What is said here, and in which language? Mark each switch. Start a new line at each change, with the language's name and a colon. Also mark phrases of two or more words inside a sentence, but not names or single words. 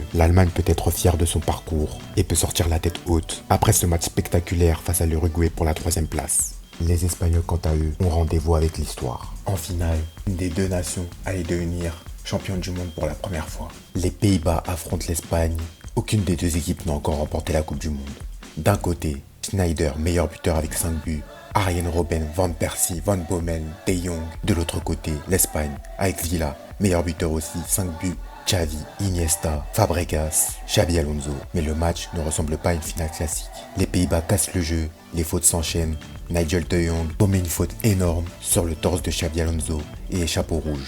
French: L'Allemagne peut être fière de son parcours et peut sortir la tête haute après ce match spectaculaire face à l'Uruguay pour la 3e place. Les Espagnols, quant à eux, ont rendez-vous avec l'histoire. En finale, une des deux nations allait devenir championne du monde pour la première fois. Les Pays-Bas affrontent l'Espagne. Aucune des deux équipes n'a encore remporté la Coupe du Monde. D'un côté, Schneider, meilleur buteur avec 5 buts. Arjen Robben, Van Persie, Van Bommel, De Jong. De l'autre côté, l'Espagne, avec Villa, meilleur buteur aussi, 5 buts. Xavi, Iniesta, Fabregas, Xabi Alonso. Mais le match ne ressemble pas à une finale classique. Les Pays-Bas cassent le jeu, les fautes s'enchaînent. Nigel De Jong commet une faute énorme sur le torse de Xabi Alonso et échappe au rouge.